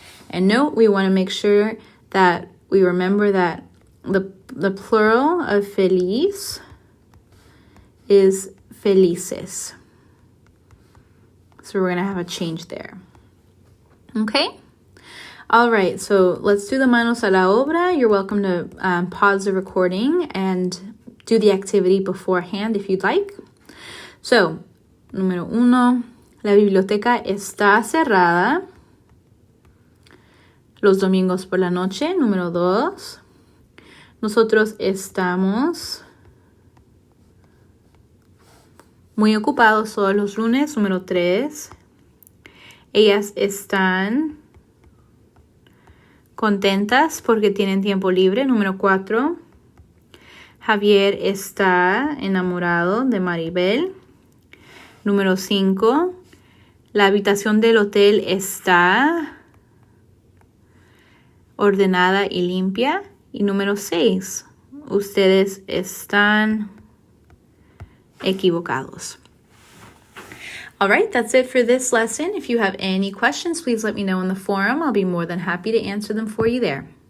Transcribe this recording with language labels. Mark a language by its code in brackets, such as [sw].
[en] And note, we want to make sure that we remember that the plural of feliz is felices. So we're going to have a change there. Okay? All right, so let's do the [es] manos a la obra. [en] You're welcome to pause the recording and do the activity beforehand if you'd like. [es] So, número 1, la biblioteca está cerrada los domingos por la noche. Número 2, nosotros estamos muy ocupados todos los lunes. Número 3, ellas están contentas porque tienen tiempo libre. Número 4, Javier está enamorado de Maribel. Número 5, la habitación del hotel está ordenada y limpia. Y número 6, ustedes están equivocados. [en] All right, that's it for this lesson. If you have any questions, please let me know in the forum. I'll be more than happy to answer them for you there.